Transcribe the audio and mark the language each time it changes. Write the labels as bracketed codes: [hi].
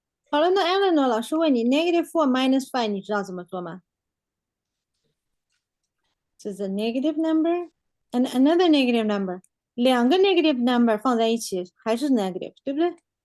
[zh] 好了，那 Eleanor 老师问你，-4 minus 5，你知道怎么做吗？ [en] This is a negative number and another negative number. [zh] 两个 negative number 放在一起还是 negative， 对不对？